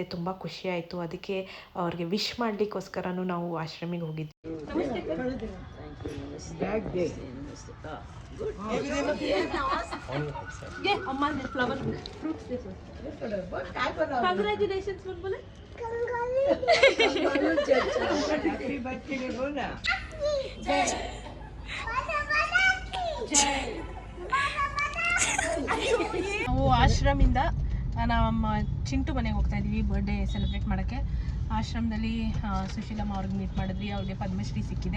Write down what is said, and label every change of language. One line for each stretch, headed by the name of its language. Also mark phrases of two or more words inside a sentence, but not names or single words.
Kannada: ತುಂಬ ಖುಷಿ ಆಯಿತು. ಅದಕ್ಕೆ ಅವ್ರಿಗೆ ವಿಶ್ ಮಾಡಲಿಕ್ಕೋಸ್ಕರನೂ ನಾವು ಆಶ್ರಮಿಗೆ ಹೋಗಿದ್ವಿ.
English: flower fruits congratulations बोले happy birthday बोला
Kannada: ನಾವು ಆಶ್ರಮಿಂದ ನಮ್ಮ ಚಿಂಟು ಮನೆಗೆ ಹೋಗ್ತಾ ಇದ್ದೀವಿ
English: birthday celebrate
Kannada: ಮಾಡೋಕ್ಕೆ. ಆಶ್ರಮದಲ್ಲಿ ಸುಶೀಲಮ್ಮ ಅವ್ರಿಗೆ ಮೀಟ್ ಮಾಡಿದ್ವಿ. ಅವ್ರಿಗೆ ಪದ್ಮಶ್ರೀ ಸಿಕ್ಕಿದೆ.